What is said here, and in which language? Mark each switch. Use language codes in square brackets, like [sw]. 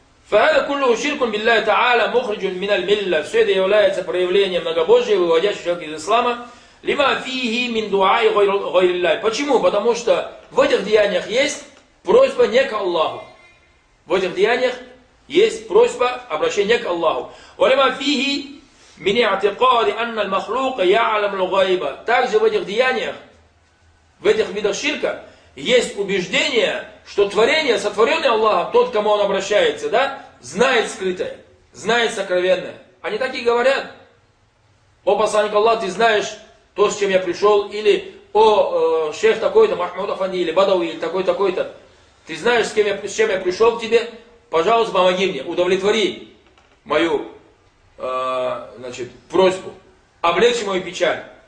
[ar] فهذا كله شرك بالله تعالى مخرج من الملة [ru] все это является проявлением многобожия, выводящего человека из ислама. [ar] لما فيه من دعاء غير الله. [ru] Почему? Потому что в этих деяниях есть просьба не к Аллаху. В этих деяниях есть просьба обращения к Аллаху. [ar] ولما فيه من اعتقاد أن المخلوق يعلم الغيب. [ru] Также в этих деяниях, в этих видах ширка, есть убеждение, что творение, сотворенное Аллахом, тот, кому он обращается, да, знает скрытое, знает сокровенное. Они так и говорят. О, посланник Аллах, ты знаешь то, с чем я пришел, или о, шейх такой-то, Махмуд Афанди, или Бадави, или такой-то, ты знаешь, с чем я пришел к тебе, пожалуйста, помоги мне, удовлетвори мою, значит, просьбу, облегчи мою печаль.